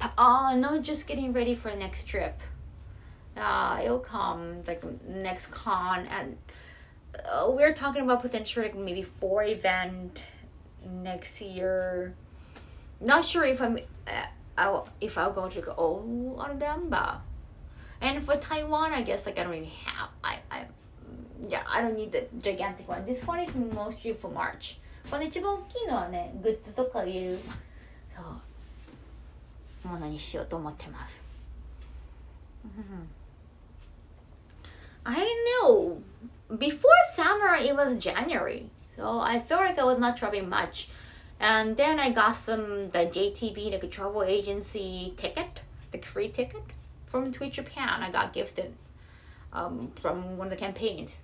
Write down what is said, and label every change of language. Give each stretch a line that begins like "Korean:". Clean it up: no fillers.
English: Oh, no, just getting ready for the next trip. It'll come like next con, and we're talking about potentially like maybe 4 event next year. Not sure if I'll go to all of them, but and for Taiwan, I guess like I don't really have. I don't need the gigantic one. This one is mostly for March.
Japanese: この一番大きいのはね、グッズとかいうものにしようと思ってます。
English: I know. Before summer, it was January, so I felt like I was not traveling much. And then I got the JTB, like a travel agency ticket, like free ticket from Twitch Japan. I got gifted from one of the campaigns.